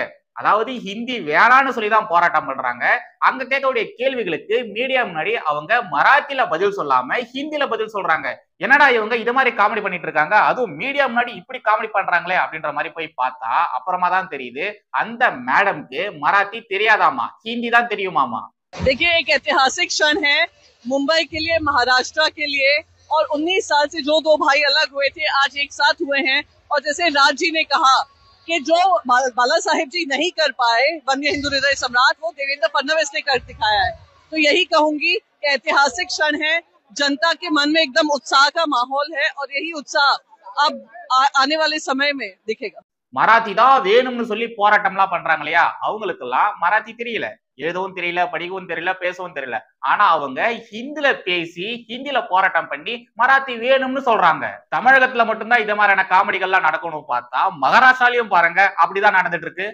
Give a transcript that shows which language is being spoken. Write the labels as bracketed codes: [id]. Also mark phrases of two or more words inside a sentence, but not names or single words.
[ta] அதாவது ஹிந்தி வேணான்னு சொல்லிதான் போராட்டம் பண்றாங்க. அங்க கேட்கக்கூடிய கேள்விகளுக்கு மீடியா முன்னாடி அவங்க மராத்தில பதில் சொல்லாம ஹிந்தில பதில் சொல்றாங்க. என்னடா இவங்க இது மாதிரி காமெடி பண்ணிட்டு இருக்காங்க, அதுவும் மீடியா முன்னாடி இப்படி காமெடி பண்றாங்களே அப்படின்ற மாதிரி போய் பார்த்தா அப்புறமா தான் தெரியுது அந்த மேடம்க்கு மராத்தி தெரியாதாமா, ஹிந்தி தான் தெரியுமாமா. [hi] देखिए, एक ऐतिहासिक क्षण है मुंबई के लिए, महाराष्ट्र के लिए, और 19 साल से जो दो भाई अलग हुए थे आज एक साथ हुए हैं। और जैसे राज जी ने कहा कि जो बाला साहेब जी नहीं कर पाए वन्य हिंदू हृदय सम्राट, वो देवेंद्र फडणवीस ने कर दिखाया है। तो यही कहूंगी कि ऐतिहासिक क्षण है, जनता के मन में एकदम उत्साह का माहौल है और यही उत्साह अब आने वाले समय में दिखेगा. [ta] மராத்தி தான் வேணும்னு சொல்லி போராட்டம் எல்லாம் பண்றாங்க இல்லையா, அவங்களுக்கு எல்லாம் மராத்தி தெரியல, எழுதவும் தெரியல, படிக்கவும் தெரியல, பேசவும் தெரியல. ஆனா அவங்க ஹிந்தில பேசி ஹிந்தில போராட்டம் பண்ணி மராத்தி வேணும்னு சொல்றாங்க. தமிழகத்துல மட்டும்தான் இது மாதிரியான காமெடிகள்லாம் நடக்கணும் பார்த்தா மகாராஷ்டிராலையும் பாருங்க அப்படிதான் நடந்துட்டு இருக்கு.